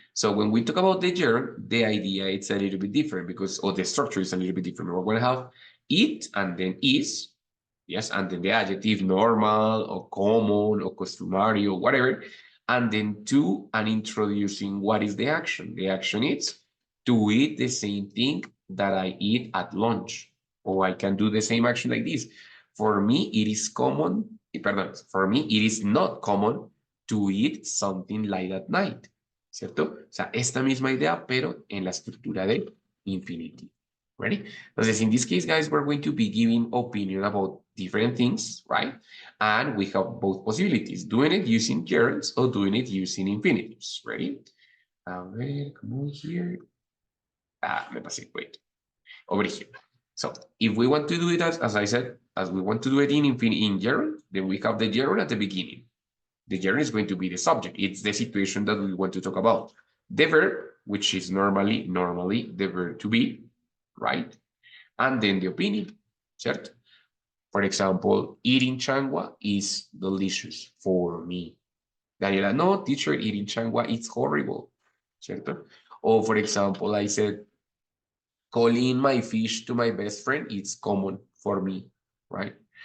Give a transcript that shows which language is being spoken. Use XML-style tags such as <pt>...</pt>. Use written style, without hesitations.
<en>So when we talk about the gerund, the idea it's a little bit different because, or the structure is a little bit different. We're going to have it and then is, yes, and then the adjective normal or common or customary or whatever, and then to and introducing what is the action. The action is to eat the same thing that I eat at lunch, or I can do the same action like this. For me, it is common,</en> <es>perdón,</es> <en>for me, it is not common to eat something light at night,</en> <es>¿cierto? O sea, esta misma idea, pero en la estructura de infinitive.</es> <en>Ready?</en> <es>Entonces,</es> <en>in this case, guys, we're going to be giving opinion about different things, right? And we have both possibilities, doing it using gerunds or doing it using infinitives. Ready?</en> <es>A ver,</es> <en>come on here.</en> <es>Ah, me pasé,</es> <en>wait. Over here. So if we want to do it as I said, as we want to do it in gerund, then we have the gerund at the beginning. The gerund is going to be the subject. It's the situation that we want to talk about. The verb, which is normally the verb to be, right? And then the opinion,</en> <es>¿cierto?</es> <en>For example, eating changua is delicious for me. Daniela, no, teacher, eating changua, it's horrible,</en> <es>¿cierto?</es> <en>Or for example, I said, calling my fish to my best friend, it's common for me, right?</en>